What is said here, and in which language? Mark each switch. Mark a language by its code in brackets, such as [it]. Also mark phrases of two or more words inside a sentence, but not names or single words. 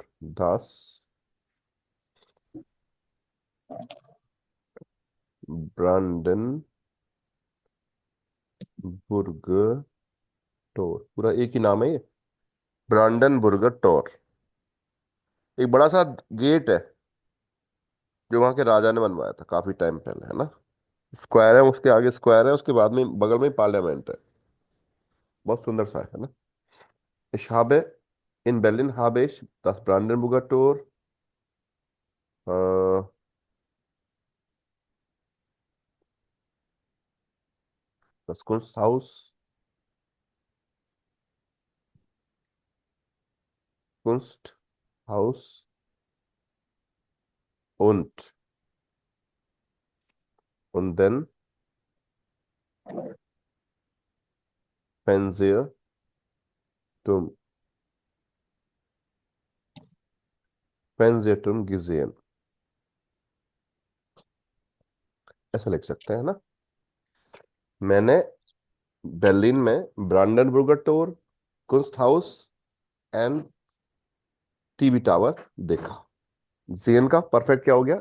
[hi] दास ब्रांडेनबुर्गर टोर, पूरा एक ही नाम है ये। ब्रांडनबुर्गर टोर। एक बड़ा सा गेट है जो वहां के राजा ने बनवाया था काफी टाइम पहले, है ना। स्क्वायर है, उसके आगे स्क्वायर है, उसके बाद में बगल में पार्लियामेंट है। बहुत सुंदर सा है ना। [de] Ich habe in Berlin habe ich das Brandenburger Tor, äh, das Kunsthaus, Kunsthaus und dann Fernsehturm। Fernsehturm gesehen। [hi] ऐसा लिख सकते हैं ना। मैंने berlin में ब्रांडनबुर्गर टोर, कुंस्ट हाउस [en] and TV tower [hi] देखा। जेन का परफेक्ट क्या हो गया?